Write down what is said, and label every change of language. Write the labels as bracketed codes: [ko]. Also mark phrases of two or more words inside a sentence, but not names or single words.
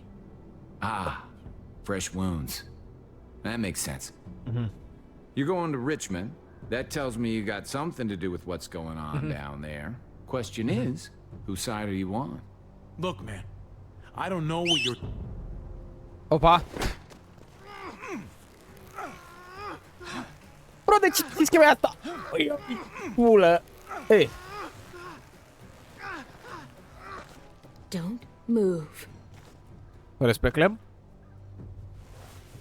[en] Ah, fresh wounds. That makes sense. You're going to Richmond. That tells me you got something to do with what's going on down there. Question is, whose side are you on? Look, man. I don't know what you're... [ro] Opa! Bro, de ce zici că e asta? Pulă! Ei! [en] Don't move. Respect, Clem?